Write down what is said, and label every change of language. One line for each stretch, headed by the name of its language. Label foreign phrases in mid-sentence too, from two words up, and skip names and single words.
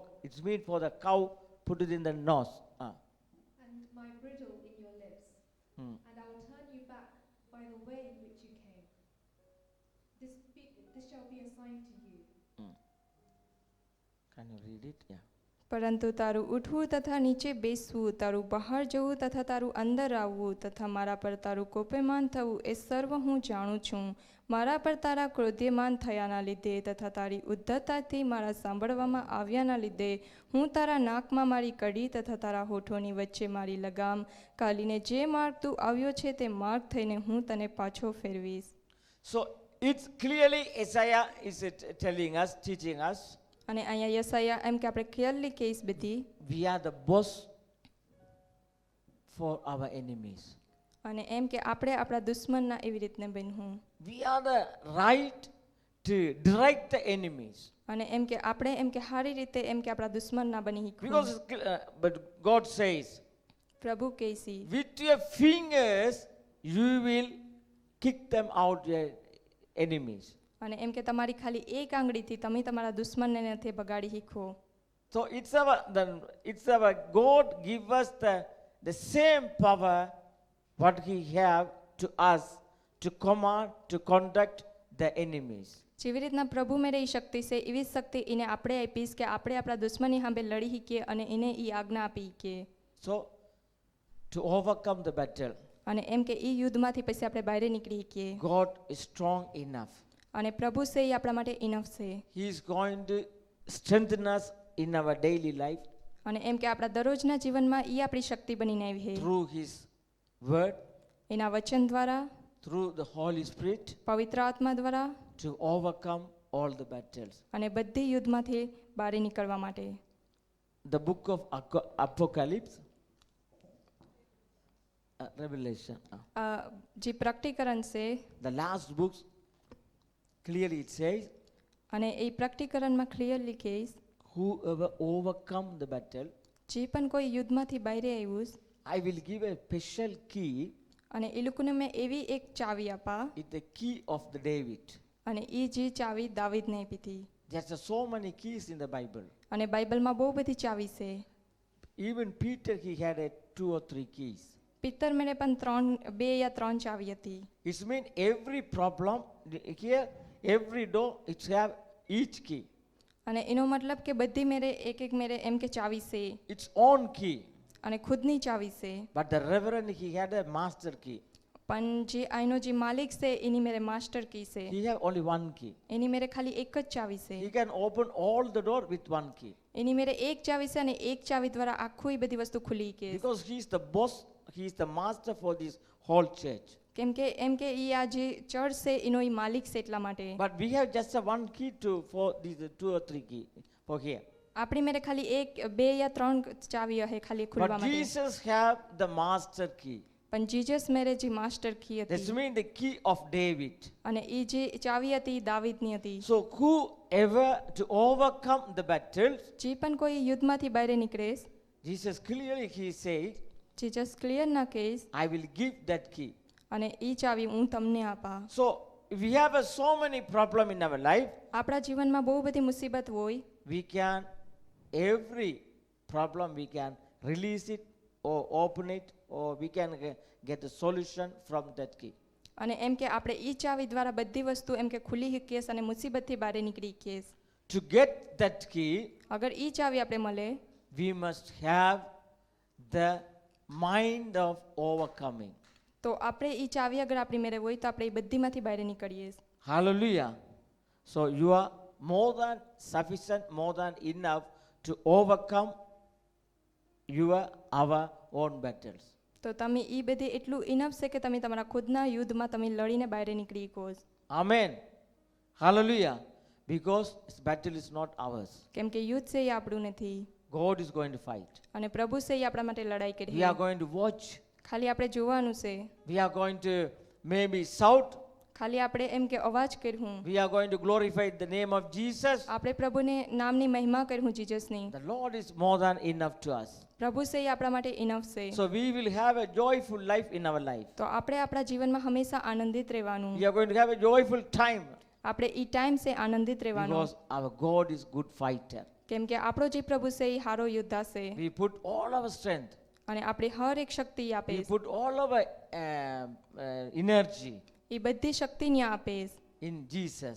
English: It's meant for the cow, put it in the nose. And my bridle in your lips. And I will turn you back by the way in which you came. This shall be a sign to you. Can you read it? Yeah.
Gujarati: પરંતુ તારું ઉઠવું તથા નીચે બેસવું તારું બહાર જવું તથા તારું અંદર આવવું તથા મારા પર તારું કોપેમાન થવું એ સર્વ હું જાણું છું મારા પર તારા ક્રોધ્યમાન થયાના લીધે તથા તારી ઉદ્ધતતાથી મારા સાંભળવામાં આવ્યાના લીધે હું તારા નાકમાં મારી કડી તથા તારા હોઠોની વચ્ચે મારી લગામ કાલીને જે માર્ગ તું આવ્યો છે તે માર્ગ થઈને હું તને પાછો ફેરવીશ
English: So it's clearly Isaiah is telling us, teaching us,
Gujarati: અને અહીંયા યસાયા એમ કે આપણે ક્લિયરલી કેસ બધી
English: we are the boss for our enemies.
Gujarati: અને એમ કે આપણે આપણા દુશ્મનના એવી રીતને બનવું.
English: We are the right to direct the enemies.
Gujarati: અને એમ કે આપણે એમ કે સારી રીતે એમ કે આપણા દુશ્મનના બની
English: Because
Gujarati: શીખવું.
English: but God says,
Gujarati: પ્રભુ કહેશે
English: with your fingers you will kick them out, your enemies.
Gujarati: અને એમ કે તમારી ખાલી એક આંગળીથી તમે તમારા દુશ્મનને નથી બગાડી શીખો.
English: So it's our God give us the same power what He have to us to command, to conduct the enemies.
Gujarati: જેવી રીતના પ્રભુ મેરે એ શક્તિ છે એવી જ શક્તિ એને આપણે આપીશ કે આપણે આપણા દુશ્મની સામે લડી શકીએ અને એને એ આજ્ઞા આપી શકીએ.
English: So to overcome the battle,
Gujarati: અને એમ કે એ યુદ્ધમાંથી પછી આપણે બહાર નીકળી શકીએ.
English: God is strong enough.
Gujarati: અને પ્રભુ છે એ આપણા માટે ઇનફ છે.
English: He is going to strengthen us in our daily life
Gujarati: અને એમ કે આપણા દરરોજના જીવનમાં એ આપણી શક્તિ બનીને આવી છે.
English: through His word,
Gujarati: એના વચન દ્વારા,
English: through the Holy Spirit,
Gujarati: પવિત્ર આત્મા દ્વારા
English: to overcome all the battles.
Gujarati: અને બધી યુદ્ધમાંથી બહાર નીકળવા માટે.
English: The book of Apocalypse, Revelation,
Gujarati: જે પ્રકટીકરણ છે
English: the last books, clearly it says,
Gujarati: અને એ પ્રકટીકરણમાં ક્લિયરલી કહીશ
English: whoever overcome the battle,
Gujarati: જે પણ કોઈ યુદ્ધમાંથી બહાર આવ્યું
English: I will give a special key.
Gujarati: અને એ લોકોને મેં એવી એક ચાવી આપા
English: It's the key of the David.
Gujarati: અને એ જે ચાવી દાવીદને આપી હતી.
English: There's so many keys in the Bible.
Gujarati: અને બાઇબલમાં બહુ બધી ચાવી છે.
English: Even Peter, he had 2 or 3 keys.
Gujarati: પિત્તર મેળે પણ 2 या 3 ચાવી હતી.
English: It means every problem here, every door, it have each key.
Gujarati: અને એનો મતલબ કે બધી મેરે એક મેરે એમ કે ચાવી છે
English: Its own key.
Gujarati: અને ખુદની ચાવી છે.
English: But the reverend, he had a master key.
Gujarati: પણ જે આઈનો જે માલિક છે એની મેરે
English: master key
Gujarati: છે.
English: He have only one key.
Gujarati: એની મેરે ખાલી એક જ ચાવી છે.
English: He can open all the door with one key.
Gujarati: એની મેરે એક ચાવી છે અને એક ચાવી દ્વારા આખું એ બધી વસ્તુ ખુલી કે.
English: Because he is the boss, he is the master for this whole church.
Gujarati: કેમ કે એમ કે એ આ જે ચર્ચ છે એનો એ માલિક છે એટલા માટે.
English: But we have just a one key for these 2 or 3 key for here.
Gujarati: આપણી મેરે ખાલી 1, 2 या 3 ચાવી હે ખાલી ખુલવા
English: But
Gujarati: માટે.
English: Jesus have the master key.
Gujarati: પણ જીસસ મેરે જે
English: master key That
Gujarati: હતી
English: means the key of David.
Gujarati: અને એ જે ચાવી હતી એ દાવીદની હતી.
English: So whoever to overcome the battles,
Gujarati: જે પણ કોઈ યુદ્ધમાંથી બહાર નીકળે
English: Jesus clearly he said,
Gujarati: જીસસ ક્લિયર ના કહેશ
English: I will give that key.
Gujarati: અને એ ચાવી હું તમને આપા.
English: So we have so many problem in our life.
Gujarati: આપણા જીવનમાં બહુ બધી મુસીબત હોય.
English: We can every problem we can release it or open it, or we can get a solution from that key.
Gujarati: અને એમ કે આપણે એ ચાવી દ્વારા બધી વસ્તુ એમ કે ખુલી શકીએ અને મુસીબતથી બહાર નીકળી શકીએ.
English: To get that key,
Gujarati: અગર એ ચાવી આપણે મળે
English: we must have the mind of overcoming.
Gujarati: તો આપણે એ ચાવી અગર આપણી મેરે હોય તો આપણે એ બધીમાંથી બહાર નીકળીએ.
English: Hallelujah. So you are more than sufficient, more than enough to overcome our own battles.
Gujarati: તો તમે એ બધી એટલું ઇનફ છે કે તમે તમારા ખુદના યુદ્ધમાં તમે લડીને બહાર નીકળી શકો.
English: Amen. Hallelujah. Because this battle is not ours.
Gujarati: કેમ કે યુદ્ધ છે એ આપણું નથી
English: God is going to fight.
Gujarati: અને પ્રભુ છે એ આપણા માટે લડાઈ
English: We
Gujarati: કરી.
English: are going to watch.
Gujarati: ખાલી આપણે જોવાનું છે.
English: We are going to maybe shout.
Gujarati: ખાલી આપણે એમ કે અવાજ કરવું.
English: We are going to glorify the name of Jesus.
Gujarati: આપણે પ્રભુને નામની મહિમા કરવું જીસસની.
English: The Lord is more than enough to us.
Gujarati: પ્રભુ છે એ આપણા માટે ઇનફ છે.
English: So we will have a joyful life in our life.
Gujarati: તો આપણે આપણા જીવનમાં હંમેશા આનંદિત રહેવાનું.
English: We are going to have a joyful time.
Gujarati: આપણે એ ટાઈમ છે આનંદિત રહેવાનું.
English: Because our God is good fighter.
Gujarati: કેમ કે આપણો જે પ્રભુ છે એ હારો યોદ્ધા છે.
English: We put all our strength.
Gujarati: અને આપણે હર એક શક્તિ આપે.
English: We put all our energy
Gujarati: એ બધી શક્તિને આપે
English: in Jesus.